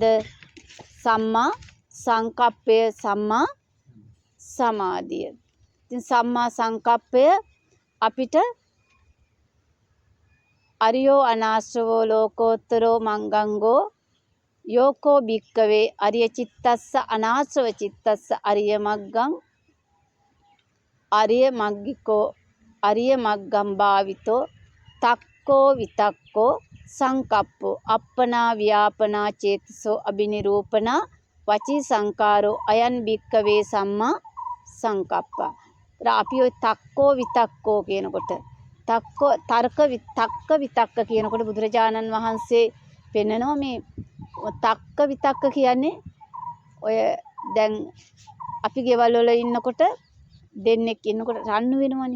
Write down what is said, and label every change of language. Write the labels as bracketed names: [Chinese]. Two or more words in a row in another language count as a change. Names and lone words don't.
[Sinhala] සම්මා සංකප්පය, සම්මා සමාධිය. ඉතින් සම්මා සංකප්පය අපිට [Pali] අරියෝ අනාශ්‍රවෝ ලෝකෝත්තරෝ මංගංගෝ යෝකෝ භික්කවේ අරිය චිත්තස්ස අනාශ්‍රව චිත්තස්ස අරිය මග්ගං අරිය මග්ගිකෝ අරිය මග්ගම් භාවිතෝ තක්කෝ විතක්කෝ සංකප්පෝ අප්පනා ව්‍යාපනා චේතසෝ අබිනිරූපනා වචී සංකාරෝ අයන් භික්කවේ සම්මා සංකප්පා. [Sinhala] අපි ඔය [Pali] තක්කෝ විතක්කෝ [Sinhala] කියනකොට තක්කෝ තර්ක විතක්ක කියනකොට බුදුරජාණන් වහන්සේ පෙන්නනවා මේ තක්ක විතක්ක කියන්නේ ඔය දැන් අපි ගෙවල් වල ඉන්නකොට දෙන්නෙක් ඉන්නකොට රණ්ඩු වෙනවනේ.